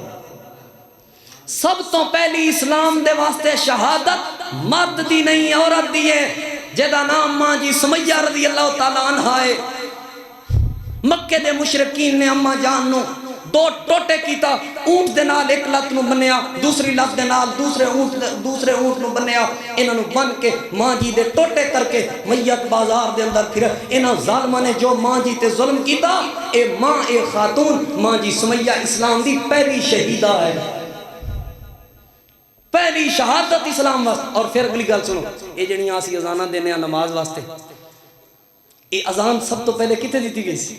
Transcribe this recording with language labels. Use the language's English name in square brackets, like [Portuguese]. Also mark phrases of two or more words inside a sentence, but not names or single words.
[Punjabi] سب تو پہلی اسلام دے واسطے شہادت مرد دی نہیں عورت دی ہے، جدا نام ماں جی سمیہ [Arabic] رضی اللہ تعالیٰ عنہ [Punjabi] ہے۔ مکے دے مشرکین نے اماں جان نو دو ٹوٹے کیتا، اونٹ دے نال ایک لت نو بنیا، دوسری لت دے نال دوسرے اونٹ نو بنیا، انہاں نو بن کے ماں جی دے ٹوٹے کر کے میت بازار دے اندر پھر انہاں ظالماں نے جو ماں جی تے ظلم کیتا، اے ماں اے خاتون ماں جی سمیہ اسلام دی پہلی شہیدہ ہے، پہلی شہادت اسلام واسطے۔ اور پھر اگلی گل سنو، یہ جڑیاں اسی اذاناں دینے نماز واسطے، یہ اذان سب تو پہلے کتے دیتی گئی سی؟